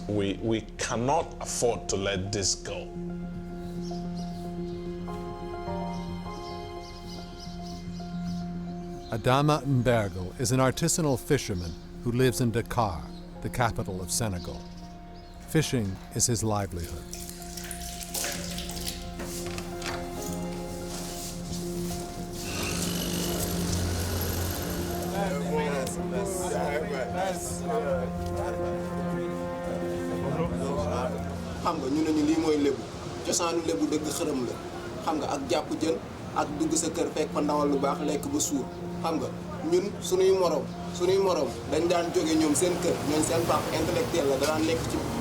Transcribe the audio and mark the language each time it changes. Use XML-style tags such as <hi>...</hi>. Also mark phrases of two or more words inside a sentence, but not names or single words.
<en>We cannot afford to let this go. Adama Mbergo is an artisanal fisherman who lives in Dakar, the capital of Senegal. Fishing is his livelihood.</en> <wo>xam nga ñu ne ñu lii mooy lébu cosaanu lébu dëgg xërëm la xam nga ak jàpp jën ak dugg sa kër fekk fa ndawal lu baax lekk ba suur xam nga ñun suñuy morom dañ daan jóge ñoom seen kër ñoom seen</wo> <fr>papa intellectuel</fr> <wo>la daan lekk ci</wo>